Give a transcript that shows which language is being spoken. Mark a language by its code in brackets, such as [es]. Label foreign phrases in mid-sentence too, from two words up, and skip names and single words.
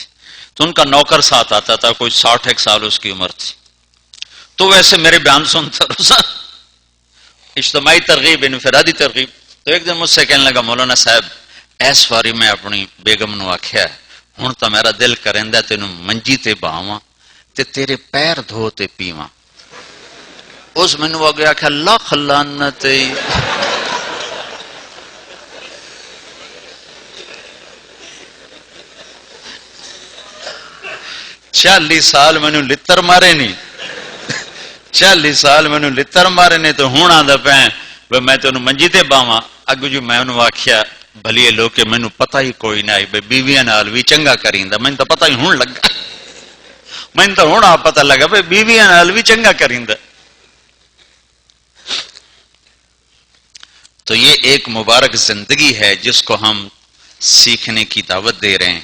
[ur] تو ان کا نوکر ساتھ آتا تھا، کوئی 60 سال اس کی عمر تھی. تو ویسے میرے بیان سنتا روزہ، اجتماعی ترغیب، انفرادی ترغیب. تو ایک دن مجھ سے کہنے لگا [pa] مولانا صاحب ایس واری میں اپنی بیگم نو آخیا ہوں تو میرا دل کریندا تینوں منجی تے باواں تے تیرے پیر دھو تے پیواں. اس مینوں اگے آخیا لاکھ لعنت. 40 سال مینوں لتر مارے نہیں، 40 سال مینوں لتر مارے نے تو ہوں آندا پیا میں تینوں منجی تے باواں. اگوں جو میں انہوں آخیا بھلیے لوگ کہ مینوں پتہ ہی کوئی نہ بھئی بیویاں نال بھی چنگا کریندا. مینوں تو پتہ ہی ہوں لگا، مینوں تو ہوں پتہ لگا بھئی بیویاں نال بھی چنگا کریندا. [ur] تو یہ ایک مبارک زندگی ہے جس کو ہم سیکھنے کی دعوت دے رہے ہیں.